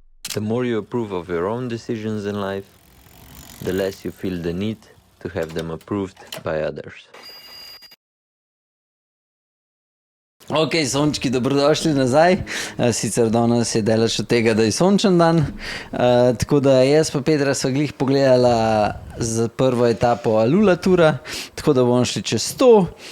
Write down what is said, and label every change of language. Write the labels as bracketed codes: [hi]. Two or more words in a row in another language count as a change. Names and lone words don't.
[en] The more you approve of your own decisions in life, the less you feel the need to have them approved by others. [sl] Ok, sončki, dobrodošli nazaj. Sicer danes je daleč od tega, da je sončen dan. Tako da jaz pa Petra sva glih pogledala za prvo etapo Alula Tura, tako da bomo šli čez to.